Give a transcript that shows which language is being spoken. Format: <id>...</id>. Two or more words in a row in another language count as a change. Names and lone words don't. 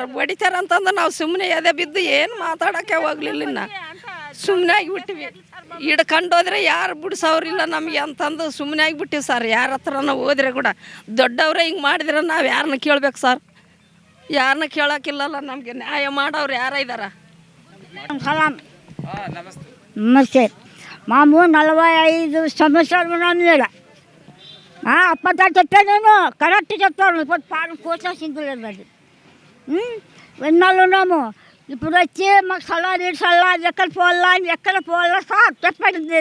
<kn>ಹೊಡಿತಾರಂತಂದು ನಾವು ಸುಮ್ಮನೆ ಎದೆ ಬಿದ್ದು ಏನು ಮಾತಾಡೋಕ್ಕೆ ಹೋಗ್ಲಿಲ್ಲ. ಇನ್ನು ಸುಮ್ಮನೆ ಆಗಿಬಿಟ್ಟಿವಿ. ಹಿಡ್ಕೊಂಡೋದ್ರೆ ಯಾರು ಬಿಡಿಸೋರಿಲ್ಲ ನಮಗೆ ಅಂತಂದು ಸುಮ್ಮನೆ ಆಗಿಬಿಟ್ಟಿವಿ ಸರ್. ಯಾರ ಹತ್ರನ ಹೋದ್ರೆ ಕೂಡ ದೊಡ್ಡವರೇ ಹಿಂಗೆ ಮಾಡಿದ್ರೆ ನಾವು ಯಾರನ್ನ ಕೇಳ್ಬೇಕು ಸರ್? ಯಾರನ್ನ ಕೇಳೋಕ್ಕಿಲ್ಲಲ್ಲ. ನಮಗೆ ನ್ಯಾಯ ಮಾಡೋರು ಯಾರ ಇದ್ದಾರ?</kn> <te>నమస్తే మాము 45 సంవత్సరాలు ఉన్నాను ఇక్కడ. అప్పట్లో చెప్పాను నేను, కరెక్ట్ చెప్తాను. ఇప్పుడు పాలు కోసేసింది లేదు అది. ఎన్నాళ్ళు ఉన్నాము. ఇప్పుడు వచ్చి మాకు సలహా ఎక్కడ పోవాలా సార్ చెప్పండి.</te>